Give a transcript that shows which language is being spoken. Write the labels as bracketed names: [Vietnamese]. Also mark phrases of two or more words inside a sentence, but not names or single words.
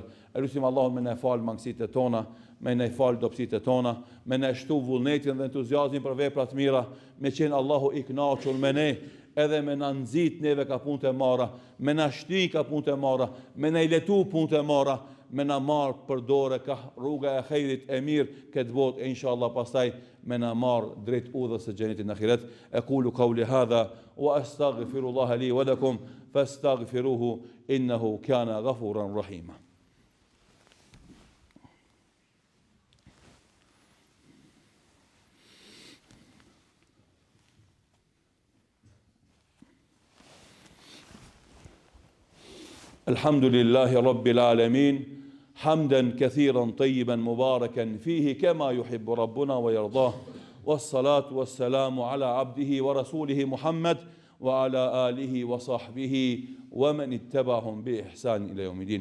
[Albanian] Elusim Allahun me na fal mangësitë tona, me na fal dobësitë tona, me na shtu vullnetin dhe entuziazmin për vepra të mira, me qenë Allahu i kënaqur me ne, edhe me na nxit neve ka punë të mara, me na shty ka punë të mara, me na i letu punë të mara, me na marr për dorë ka rruga e xhairit e mirë këtë botë, e inshallah pastaj me na marr drejt udhës së xhenetit në ahiret. [Arabic] أقول قولي هذا وأستغفر الله لي ولكم فاستغفروه إنه كان غفورا رحيما. الحمد لله رب العالمين حمدا كثيرا طيبا مباركا فيه كما يحب ربنا ويرضاه والصلاة والسلام على عبده ورسوله محمد وعلى آله وصحبه ومن اتبعهم بإحسان إلى يوم الدين.